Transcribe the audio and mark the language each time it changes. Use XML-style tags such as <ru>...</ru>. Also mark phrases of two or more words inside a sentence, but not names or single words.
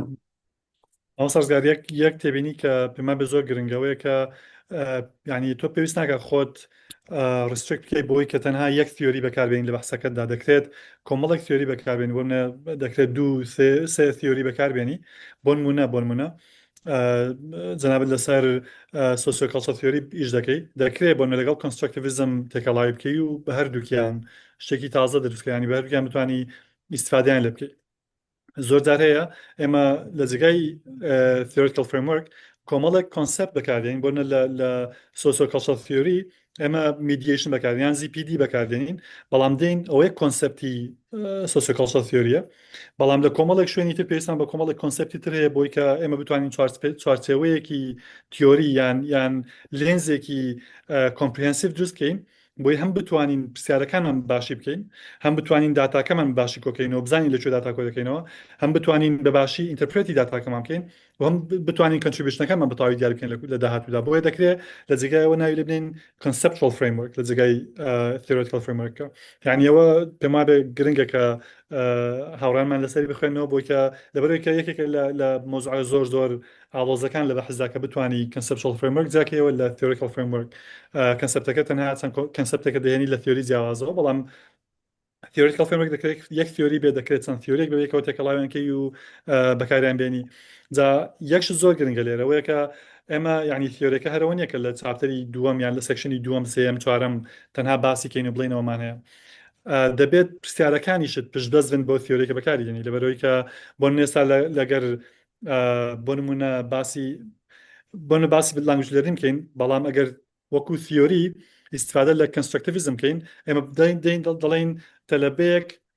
<ckb>ئەو سەرزگار یەک تێبینی کە پێما بە زۆر گرنگەوەیە کە ینی تۆ پێویست ناکە خۆت ڕسترکت بکەی بۆی کە تەنها یەک تیۆری بەکاربێنین لە بەحسەکەتدا دەکرێت کۆمەڵێک تیۆری بەکاربێنی بۆ دەکرێت 2-3 تیۆری بەکاربێنی بۆ نمونە جەنابەت لەسەر</ckb> <en>sociocultural theory</en> <ckb>ئیش دەکەی دەکرێت بۆ لەگەڵ کۆنستراکتیڤیزم تێکەڵاوی بکەی و بە هەردووکیان شتێکی تازە دروستکەیانی بە هەردووکیان بتوانی ئیسفادیان لێ بکەیت. زۆر جار هەیە ئێمە لە جگای</ckb> <en>theoretical framework</en> <ckb>کۆمەڵێک کۆنسپت بەکاردێنین بۆ لە</ckb> <en>sociocultural theory</en> <ckb>ئێمە میدیشن بەکاردێنین یان ZPD بەکاردێنین بەڵام دێین ئەوەیە کۆنسپتی</ckb> <en>sociocultural theory</en> <ckb>بەڵام لە کۆمەڵێک شوێنی تر پێویستمان بە کۆمەڵێک کۆنسپتی تر هەیە بۆی کە ئێمە بتوانین چوارچێوەیەکی تیۆری یان لێنزێکی کۆمپریهەنسیڤ دروست بکەین بۆی هەم بتوانین پرسیارەکانمان باشی بکەین هەم بتوانین داتاکەمان باشی کۆکەینەوە بزانین لەکوێ داتا کۆ دەکەینەوە هەم بتوانین بە باشی ئینتەرپرێتی داتاکەمان بکەین و هەم بتوانین کۆنتریبیوشنەکەمان بەتەواوی دیار بکەین لە داهاتوودا بۆیە دەکرێت لە جێگایەوە ناوی لێ بنین</ckb> <en>conceptual framework</en> <ckb>لە جێگای</ckb> <en>theoretical framework</en> <ckb>یعنی ئەوە پێم وابێ گرنگە کە هاوڕانمان لەسەری بخوێنەوە بۆی کە لەبەرەوەی کە یەکێک لە مۆزوعە زۆر ئاڵۆزەکان لە بەحثدا کە بتوانی</ckb> <en>conceptual framework</en> <ckb>جاکەوە لە</ckb> <en>theoretical framework</en> <ckb>کەنسپتەکە تەنها چەند کەنسپتێکە دەهێنی لە تیۆری جیاوازەوە بەڵام</ckb> <en>theoretical framework</en> <ckb>دەکرێت یەک تیۆری بێ دەکرێت چەند تیۆریک بەبێکەوە تێکەڵاویانکەی و بەکاریان بێنی جا یەکش زۆر گرنگە لێرەوەیە کە ئێمە یعنی تیۆریەکە هەرەوە نیە کە لە چاپتەری دووەم یان لە سەکشنی دووەم سێم چوارەم تەنها باسی کەین و بڵێنەوەمان هەیە دەبێت پرسیارەکانیشت پشت بەزن بۆ تیۆریەکە بەکاردێنی لەبەرەوەی کە بۆ ئێستا لەگەر بۆ نمونە باسی</ckb> <en>language learning</en> <ckb>بکەین بەڵام ئەگەر وەکو تیۆری ئیسفادە لە کۆنستراکتیڤیزم بکەین ئێمە دەڵێن تەلەبەیەک</ckb>